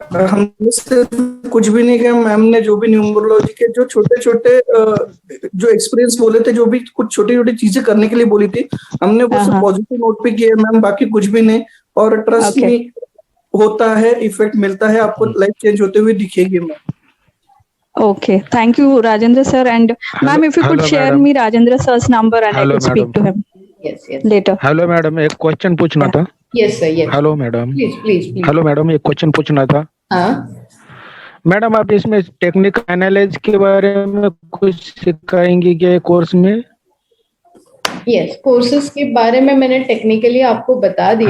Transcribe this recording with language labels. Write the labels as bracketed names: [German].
[Hindi] हमने सिर्फ कुछ भी नहीं किया, मैम ने जो भी न्यूमरोलॉजी के जो छोटे छोटे जो एक्सपीरियंस बोले थे, जो भी कुछ छोटी छोटी चीजें करने के लिए बोली थी, हमने वो सब पॉजिटिव नोट पे किया मैम, बाकी कुछ भी नहीं। और ट्रस्ट में होता है, इफेक्ट मिलता है, आपको लाइफ चेंज होते हुए दिखेगी ma'am. [English] Okay, thank you, Rajendra sir. And ma'am, if you could share me Rajendra sir's number and I could speak to him later. [Hindi] Hello madam, एक क्वेश्चन पूछना था। [English] Yes sir, yes. Hello madam, please. [Hindi] Hello madam, एक question पूछना था। हाँ madam, आप इसमें technical analysis के बारे में कुछ सिखाएंगी क्या कोर्स में? यस, कोर्सेज के बारे में मैंने टेक्निकली आपको बता दिया।